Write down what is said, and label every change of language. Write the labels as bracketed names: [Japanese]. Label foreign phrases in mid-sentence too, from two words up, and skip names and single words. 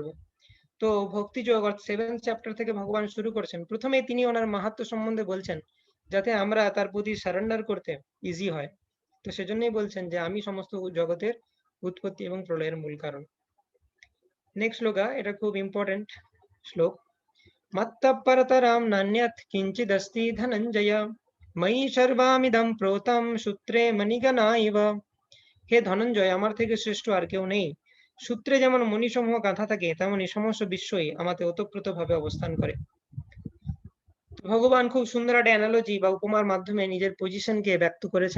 [Bangla] তো ভক্তি যোগ অর্থাৎ 7th চ্যাপ্টার থেকে ভগবান শুরু করছেন। প্রথমেই তিনি ওনার মাহাত্ম্য সম্বন্ধে বলছেন, যাতে আমরা তার প্রতি সারেন্ডার করতে ইজি হয়। তো সেজন্যই বলছেন যে আমি সমস্ত জগতের উৎপত্তি এবং প্রলয়ের মূল কারণ। নেক্সট শ্লোকা, এটা খুব ইম্পর্টেন্ট শ্লোক। [Sanskrit] मत्तः परतरां नान्यत् किञ्चिदस्ति धनञ्जय मयि सर्वामिदं प्रोतं সূত্রে মণিগণা ইব। [Bangla] হে ধনঞ্জয়, আমার থেকে শ্রেষ্ঠ আর কেউ নেই। সূত্রে যেমন মণিসমূহ গাঁথা থাকে, তেমনি সমস্ত বিশ্বই আমাতে ওতপ্রোতভাবে অবস্থান করে। ভগবান খুব সুন্দর একটা অ্যানালজি বা উপমার মাধ্যমে নিজের পজিশনকে ব্যক্ত করেছেন।